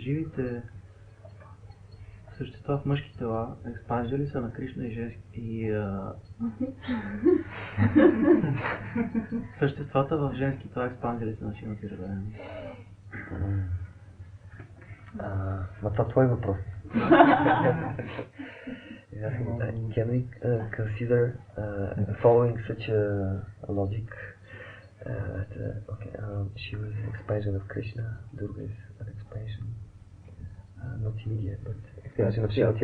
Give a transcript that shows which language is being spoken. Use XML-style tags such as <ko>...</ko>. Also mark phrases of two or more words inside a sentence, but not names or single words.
<bg>живите същества в мъжки тела, експанзия ли са на Кришна и женски съществата в женски тела, експанзия ли са на Шивата и Радharani? Ма това твой въпрос.</bg> <en>Can we consider following such a logic Shiva is an expansion of Krishna, Durga is an expansion, not immediate, but expansion of Shiva.</en>